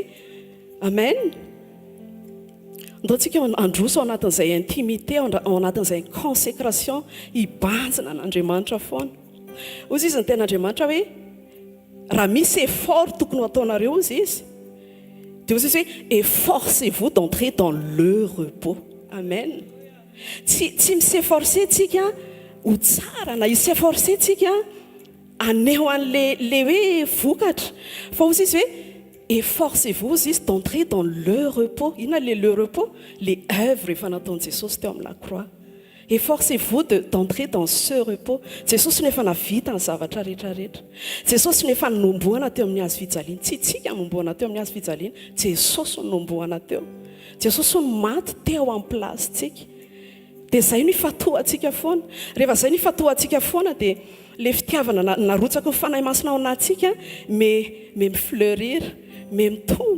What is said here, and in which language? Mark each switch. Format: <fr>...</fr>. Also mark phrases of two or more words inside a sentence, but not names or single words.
<mg>Amen. Ndao tsika androso ao anatin'izay intimité, ao anatin'izay consécration, hibanjina an'Andriamanitra foana. Ozy izy ny ten'Andriamanitra hoe raha misy effort tokony ataonareo ozy izy dia ozy izy hoe</mg> <fr>efforcez-vous d'entrer dans le repos.</fr> <mg>Amen. Tsy misefforce tsika ho tsara na hisefforce tsika aneho an'le hoe vokatra, fa ozy izy hoe</mg> <fr>efforcez-vous</fr> <mg>izy</mg> <fr>d'entrer dans le repos.</fr> <mg>Inona le repos?</mg> <fr>Les œuvres</fr> <mg>efa nataon'i Jesosy teo amin'ny la croix.</mg> <fr>Efforcez-vous d'entrer dans ce repos.</fr> <mg>Jesosy no efa navita ny zavatra rehetrarehetra. Jesosy no efa nomboana teo amin'ny hazo fijaliana. Tsy tsika nomboana teo amin'ny hazo fijaliana, Jesosy no nomboana teo. Jesosy no maty teo amin'ny plasitsika. Dia izay no ifatohantsika foana. Rehefa izay no ifatohantsika foana dia le fitiavana narotsaka ny fanahy masina ao anatsika me mifleurir, me mitombo.</mg>